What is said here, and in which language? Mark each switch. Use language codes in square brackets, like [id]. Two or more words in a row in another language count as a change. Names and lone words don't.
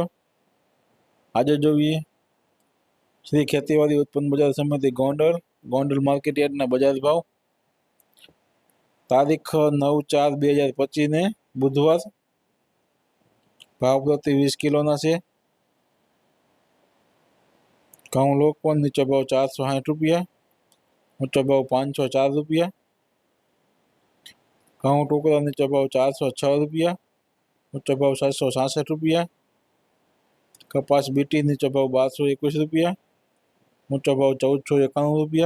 [gu] આજ જોઈએ શ્રી ખેતીવાડી ઉત્પન્ન બજાર સમિતિ ગોંડલ ગોંડલ માર્કેટ યાર્ડના બજાર ભાવ તારીખ 9/4/2025 ને બુધવાર ભાવ પ્રતિ 20 કિલો સે ઘઉં લોકવન નીચો ભાવ 460 રૂપિયા, ઊંચો ભાવ 504 રૂપિયા। ઘઉં ટુકડા નીચો ભાવ 406 રૂપિયા, ઊંચો ભાવ 766 રૂપિયા। કપાસ બીટી નીચો ભાવ 1221 રૂપિયા, ઊંચો ભાવ 1491 રૂપિયા।